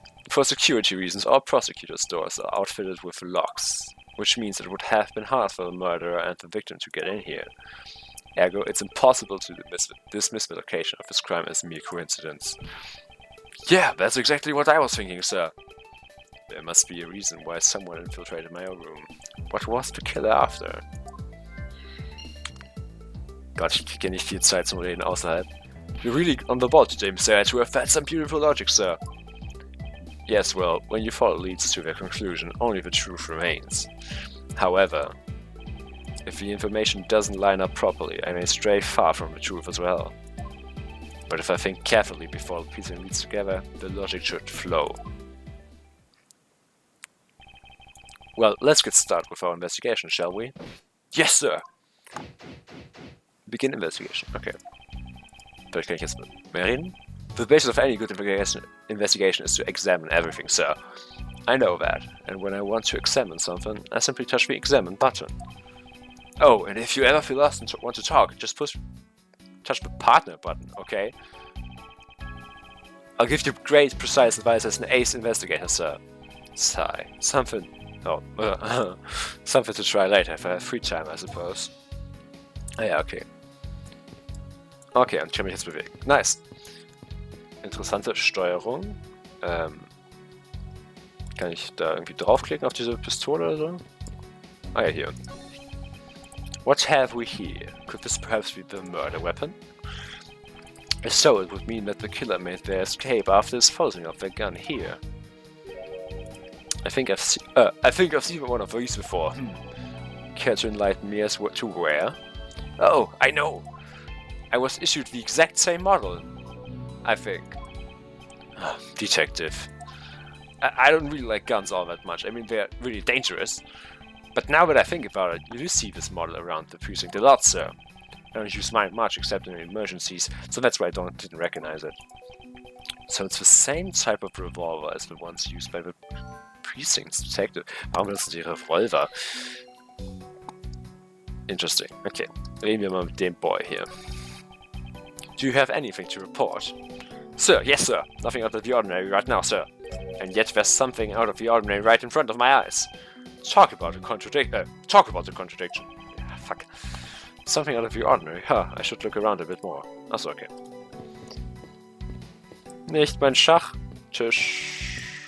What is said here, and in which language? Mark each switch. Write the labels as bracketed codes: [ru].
[en] For security reasons, all prosecutor's doors are outfitted with locks, which means it would have been hard for the murderer and the victim to get in here. Ergo, it's impossible to dismiss the location of this crime as mere coincidence. Yeah, that's exactly what I was thinking, sir. There must be a reason why someone infiltrated my own room. What was the killer after? [de] Gott, ich kriege nicht viel Zeit zum Reden außerhalb. [en] You're really on the ball today, Mr. Edgeworth. That's some beautiful logic, sir. Yes, well, when you follow leads to their conclusion, only the truth remains. However, if the information doesn't line up properly, I may stray far from the truth as well. But if I think carefully before piecing leads together, the logic should flow. Well, let's get started with our investigation, shall we? Yes, sir! Begin investigation. Okay. [de] Vielleicht kann ich jetzt mehr reden? [en] The basis of any good investigation is to examine everything, sir. I know that, and when I want to examine something, I simply touch the examine button. Oh, and if you ever feel lost and want to talk, just touch the partner button, okay? I'll give you great, precise advice as an ace investigator, sir. Sigh. Something to try later if I have free time, I suppose. [de] Ah ja, okay. Okay, und ich kann mich jetzt bewegen. Nice. Interessante Steuerung. Kann ich da irgendwie draufklicken auf diese Pistole oder so? Ah ja, hier. [en] What have we here? Could this perhaps be the murder weapon? If so, it would mean that the killer made their escape after disposing of their gun here. I think I've seen one of these before. Care to enlighten me as to where? Oh, I know! I was issued the exact same model, I think. Detective. I don't really like guns all that much. I mean, they're really dangerous. But now that I think about it, you do see this model around the precinct a lot, sir. I don't use mine much except in emergencies, so that's why I didn't recognize it. So it's the same type of revolver as the ones used by the precinct's detective. [de] Warum benutzen die Revolver? Interesting. Okay, reden wir mal mit dem Boy hier. [en] Do you have anything to report? Sir, yes sir. Nothing out of the ordinary right now, sir. And yet there's something out of the ordinary right in front of my eyes. Talk about the contradiction. Yeah, fuck. Something out of the ordinary. Huh, I should look around a bit more. [de] Achso, okay. Nicht mein Schachtisch.